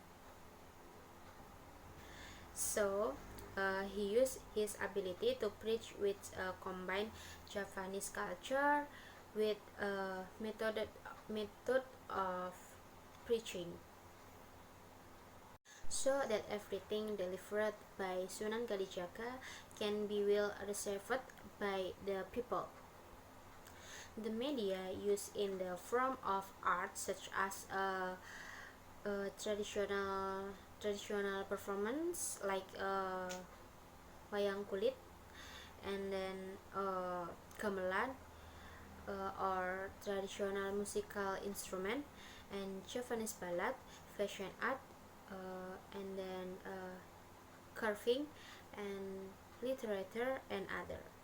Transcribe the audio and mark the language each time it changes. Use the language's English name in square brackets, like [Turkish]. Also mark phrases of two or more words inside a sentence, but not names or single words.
[English] So he used his ability to preach with combined Javanese culture with a method of preaching, so that everything delivered by Sunan Kalijaga can be well received by the people. The media used in the form of art, such as a traditional performance like [Javanese] wayang kulit, [English] and then gamelan, or traditional musical instrument, and Javanese ballad, fashion art, and then carving, and literature, and other.